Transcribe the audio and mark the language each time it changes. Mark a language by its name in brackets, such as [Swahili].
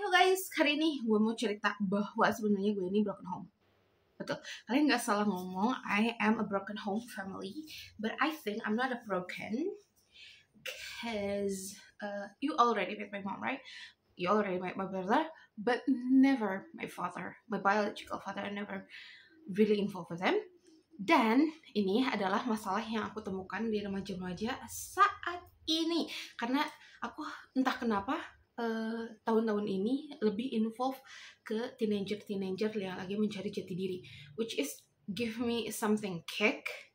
[English] guys, [Indonesian] hari ini gue mau cerita bahwa sebenarnya gue ini broken home. Betul, kalian nggak salah ngomong, [English] I am a broken home family, but I think I'm not a broken, because you already met my mom, right? You already met my brother, but never my father, my biological father. I never really involved with them. [Indonesian] Dan ini adalah masalah yang aku temukan di remaja-remaja saat ini, karena aku entah kenapa tahun-tahun ini lebih involve ke teenager yang lagi mencari jati diri, [English] which is give me something kick.